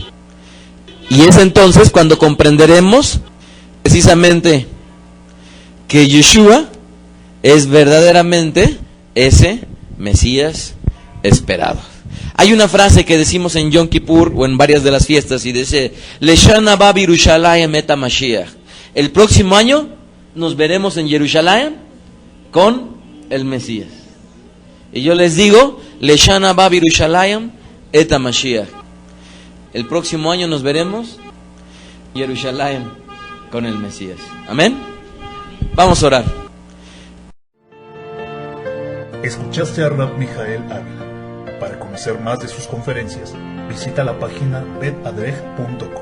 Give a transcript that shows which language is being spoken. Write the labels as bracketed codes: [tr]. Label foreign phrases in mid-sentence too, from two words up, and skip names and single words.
[es] Y es entonces cuando comprenderemos precisamente que Yeshua es verdaderamente ese Mesías esperado. Hay una frase que decimos en Yom Kippur o en varias de las fiestas y dice: [he] לשנה הבאה בירושלים את משיח. [es] El próximo año nos veremos en Jerusalén con el Mesías. Y yo les digo: [he] לשנה הבאה בירושלים את משיח. [es] El próximo año nos veremos en Jerusalén con el Mesías. Amén. Vamos a orar. Escuchaste a Rab Mijael Ávila. Para conocer más de sus conferencias, visita la página betadrej.com.